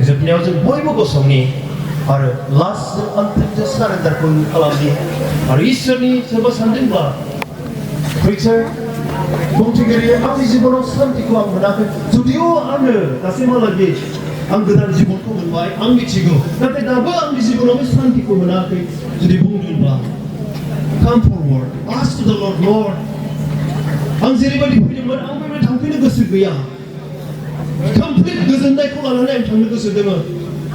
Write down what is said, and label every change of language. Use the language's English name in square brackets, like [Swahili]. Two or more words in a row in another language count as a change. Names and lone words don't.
[Bodo] जोबनायाव जों बयबो गसंनि आरो लास्ट जों अन्तिम सारेन्डारखौ खालामनि आरो इसोरनि सोरबा सानदोंब्ला प्रिचार बुंथिगिरि आंनि जिबनाव सान्तिखौ आं मोनाखै जुदिअ आंनो दासिमहालागै आं गोदान जिबनखौ मोनबाय आं मिथिगौ नाथाय दाबो आंनि जिबनाव बे सान्तिखौ मोनाखै जुदि बुंदोंब्ला [English] come forward ask to the Lord [Bodo] आं जेरैबायदि फैदोंमोन आं बेबायदि थांफिननो गोसो गैया complete गोजोननायखौ लानानै आं थांनो गोसो दङ